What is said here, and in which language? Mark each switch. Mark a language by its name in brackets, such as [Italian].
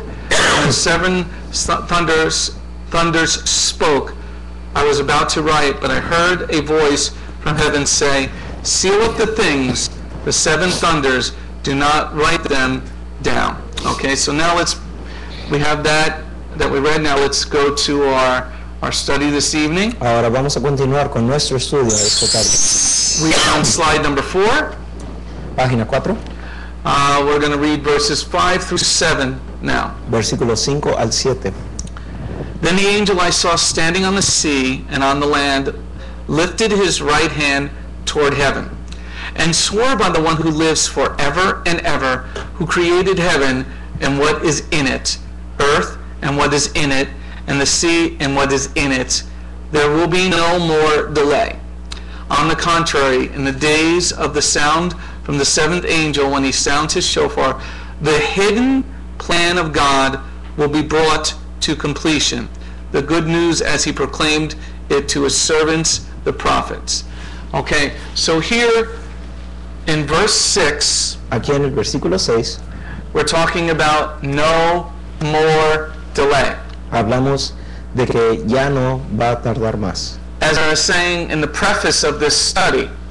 [English] When 7 thunders spoke, I was about to write, but I heard a voice from heaven say, seal up the things, the 7 thunders, do not write them down. Okay, so now we have that we read. Now let's go to our study this evening. [Spanish] Ahora vamos a continuar con nuestro estudio de esta tarde. [English] We're on slide number 4. [Spanish] Página 4. [English] We're going to read verses 5 through 7 now. [Spanish] Versículos 5 al 7. [English] Then the angel I saw standing on the sea and on the land lifted his right hand toward heaven and swore by the one who lives forever and ever, who created heaven and what is in it, earth and what is in it, and the sea and what is in it, there will be no more delay. On the contrary, in the days of the sound from the 7th angel, when he sounds his shofar, the hidden plan of God will be brought to completion, the good news as he proclaimed it to his servants, the prophets. Okay, so here in verse 6, [Spanish] aquí en el versículo 6, [English] we're talking about no more delay. [Spanish] Hablamos de que ya no va a tardar más. [English] As I was saying in the preface of this study,